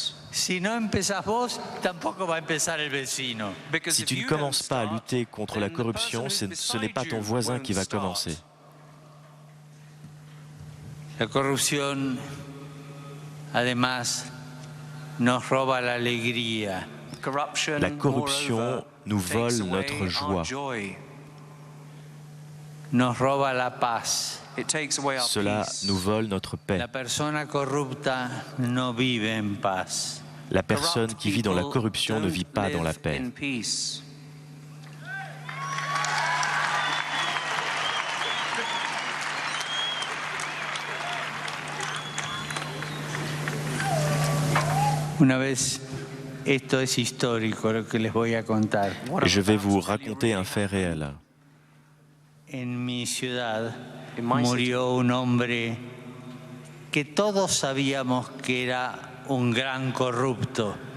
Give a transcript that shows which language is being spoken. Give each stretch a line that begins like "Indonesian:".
Spanish: Si no empezás vos, tampoco va a empezar el vecino.
French: Si tu ne commences pas à lutter contre la corruption, ce n'est pas ton voisin qui va commencer.
Spanish: La corrupción, además, nos roba la alegría.
French: La corruption nous vole notre joie.
Spanish: Nos roba la paz.
French: Cela nous vole notre paix.
Spanish: La persona corrupta no vive en paz.
French: La personne qui vit dans la corruption ne vit pas dans la paix.
Spanish: Una vez, esto es histórico lo que les voy a contar.
French: Je vais vous raconter un fait réel.
Spanish: En mi ciudad murió un hombre que todos sabíamos que era un gran corrupto.